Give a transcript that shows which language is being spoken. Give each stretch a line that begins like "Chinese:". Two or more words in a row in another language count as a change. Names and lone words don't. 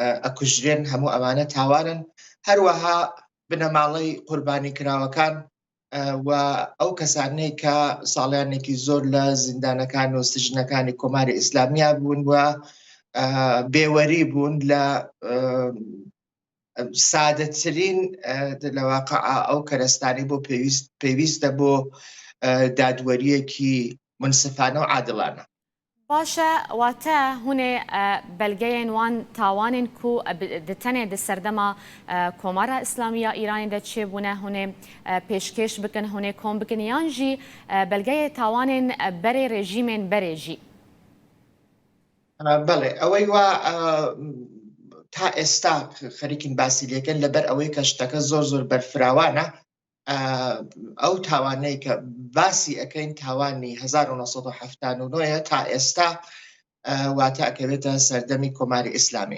Central Kurdish: ئەکوژرێن هەموو ئەمانە تاوانن هەروەها بنەماڵەی قوربانی کراوەکان و ئەو کەسانەی کە ساڵیانێکی زۆر لە زیندانەکان و سژنەکانی کۆماری ئیسلامیا بوون و بێوەری بوون لە سادەترین لەواقع ئەو کەرەستانی بۆ پێویستە بۆ دادوەریەکی منسفانە و عادڵانە.
Kurdish: باشە واتە هونێ بەلگەیەن وان تاوانên ku di tenê di serdema Komara İslamiya Îranê de çêbûne hûnê pêşkêş bikin hûnê kom bikin yan jî belgeyê tawanên berê rejîmên berê jî.
Central Kurdish: بەڵێ ئەوەی وا تا ئێستا خەریکین باسی لێکەن لەبەر ئەوەی کە شتەکە زۆر بەرفراوانە ئەو تاوانەی کە باسی ئەەکەین تاوانی 1970 تا ئێستا واتە ئەکەوێتە سەردەمی کۆماری ئیسلامی.